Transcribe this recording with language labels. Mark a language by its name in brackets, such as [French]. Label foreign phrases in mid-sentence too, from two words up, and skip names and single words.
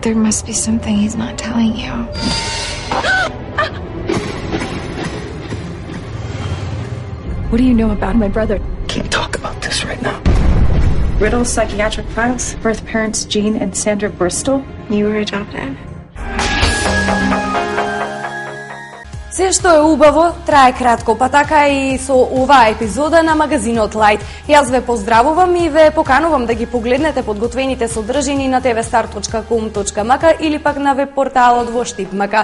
[English] There must be something he's not telling you. What do you know about my brother? Can't talk about this right now. Riddle Psychiatric Files. Birth parents Jean and Sandra Bristol. You were adopted. [Macedonian] Се што е убаво, трае кратко, па така и со оваа епизода на магазинот Лајт. Јас ве поздравувам и ве поканувам да ги погледнете подготвените содржини на tvstar.com.mk или пак на веб порталот во Штип.mk.